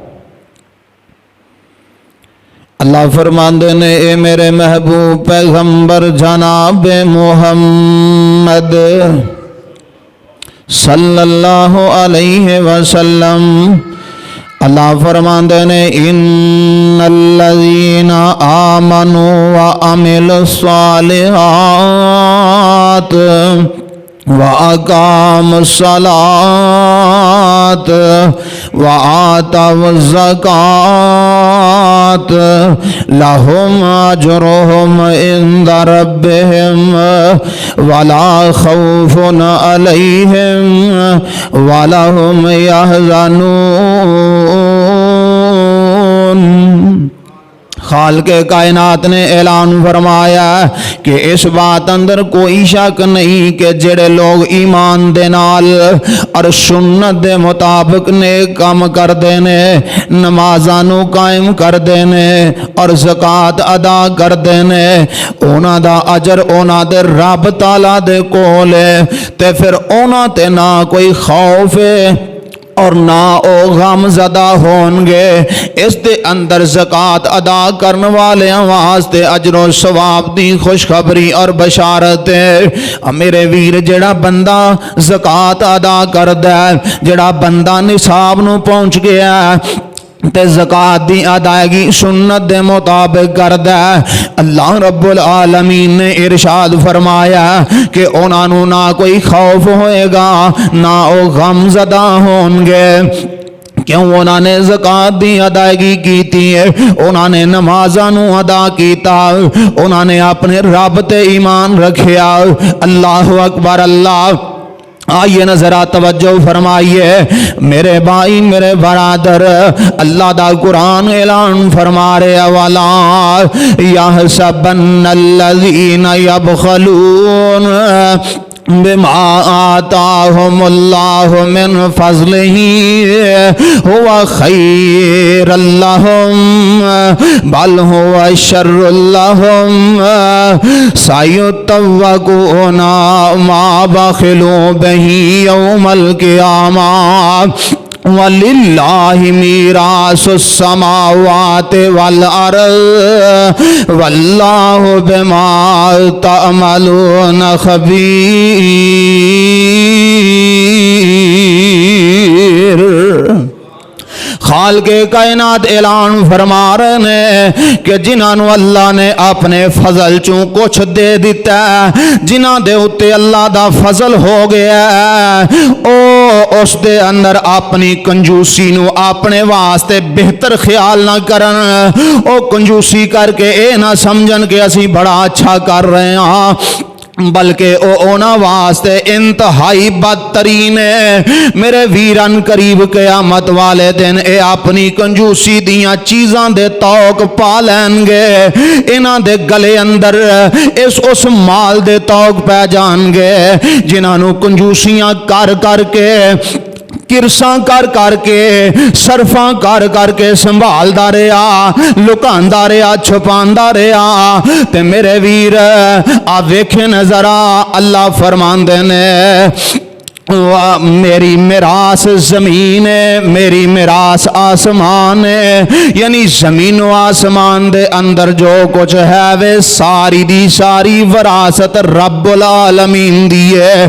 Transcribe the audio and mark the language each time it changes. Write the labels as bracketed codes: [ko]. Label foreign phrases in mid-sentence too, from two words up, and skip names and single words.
[pa] اللہ فرماندے نے اے میرے محبوب پیغمبر جناب محمد [ar] صلی اللہ علیہ وسلم، [pa] اللہ فرماندے نے [ar] ان الذین آمنوا وعملوا الصالحات وَأَقَامُوا الصَّلَاةَ وَآتَوُا الزَّكَاةَ لَهُمْ أَجْرُهُمْ عِندَ رَبِّهِمْ وَلَا خَوْفٌ عَلَيْهِمْ وَلَا هُمْ يَحْزَنُونَ۔ [pa] خالق کائنات نے اعلان فرمایا کہ اس بات اندر کوئی شک نہیں کہ جڑے لوگ ایمان دے نال اور سنت دے مطابق نیک کام کردے نے، نمازاں نو قائم کردے نے اور زکات ادا کردے نے، انہاں دا اجر انہاں دے رب تعالی دے کول ہے، تے پھر انہاں تے نہ کوئی خوف ہے اور نہ او غم زدہ ہون گے۔ اس دے اندر زکات ادا کرن والے واسطے اجر و ثواب دی خوشخبری اور بشارت ہے۔ میرے ویر جڑا بندہ زکات ادا کردا ہے، جڑا بندہ نصاب نو پہنچ گیا ہے تے زکات دی ادائیگی سنت دے مطابق کردا ہے، اللہ رب العالمین نے ارشاد فرمایا کہ انہاں نو نہ کوئی خوف ہوئے گا نہ او غم زدہ ہون گے۔ کیوں؟ انہوں نے زکات دی ادائیگی کیتی ہے، انہوں نے نمازاں نو ادا کیتا، انہوں نے اپنے رب تے ایمان رکھیا۔ [ar] اللہ اکبر اللہ۔ [pa] آئیے نظرہ توجہ فرمائیے میرے بھائی میرے برادر، اللہ دا قرآن اعلان فرما رہے [ar] والا یحسبن الذین یبخلون بما آتاهم اللہ من فضلہ ہوا خیر لهم بل ہوا شر لهم سیطوقون ما بخلوا به یوم القیامہ وَلِلَّهِ مِيرَاثُ السَّمَاوَاتِ وَالْأَرْضِ وَاللَّهُ بِمَا تَعْمَلُونَ خَبِيرٌ۔ [pa] خالق کائنات اعلان فرما رہے ہیں کہ جنہاں نو اللہ نے اپنے فضل چوں کچھ دے دیتا ہے، جنہاں دے اتے اللہ دا فضل ہو گیا ہے، او اس دے اندر اپنی کنجوسی نو اپنے واسطے بہتر خیال نہ کرن، او کنجوسی کر کے اے نہ سمجھن کہ اسی بڑا اچھا کر رہے ہیں، بلکہ اونا واسطے انتہائی بدترین ہے۔ میرے ویران قریب قیامت والے دن اے اپنی کنجوسی دیاں چیزاں دے توق پا لین گے، انہاں دے گلے اندر اس مال دے توق پہ جان گے جنہاں نو کنجوسیاں کر کر کے، کرساں کر کے، صرفاں کر کے سنبھالدا رہیا، لکاندا رہیا، چھپاندا رہیا۔ تے میرے ویر آ ویکھے نظرا اللہ فرماندے نے میری میراث زمین ہے، میری میراث آسمان ہے، یعنی زمین و آسمان دے اندر جو کچھ ہے وہ ساری دی ساری وراثت رب العالمین دی ہے۔